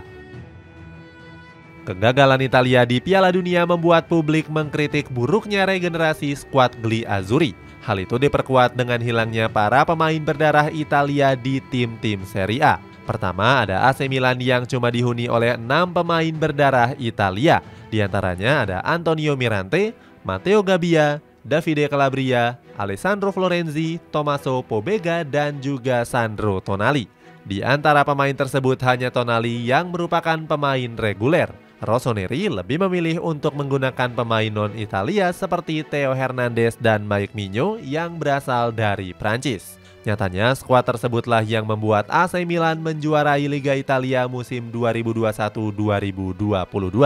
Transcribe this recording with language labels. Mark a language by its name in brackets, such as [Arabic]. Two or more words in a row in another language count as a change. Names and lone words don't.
[Indonesian] Kegagalan Italia di Piala Dunia membuat publik mengkritik buruknya regenerasi skuad Gli Azzurri. Hal itu diperkuat dengan hilangnya para pemain berdarah Italia di tim-tim Serie A. Pertama, ada AC Milan yang cuma dihuni oleh 6 pemain berdarah Italia. Di antaranya ada Antonio Mirante, Matteo Gabbia, Davide Calabria, Alessandro Florenzi, Tommaso Pobega, dan juga Sandro Tonali. Di antara pemain tersebut hanya Tonali yang merupakan pemain reguler. Rossoneri lebih memilih untuk menggunakan pemain non-Italia seperti Theo Hernandez dan Mike Maignan yang berasal dari Prancis. Nyatanya, skuad tersebutlah yang membuat AC Milan menjuarai Liga Italia musim 2021-2022.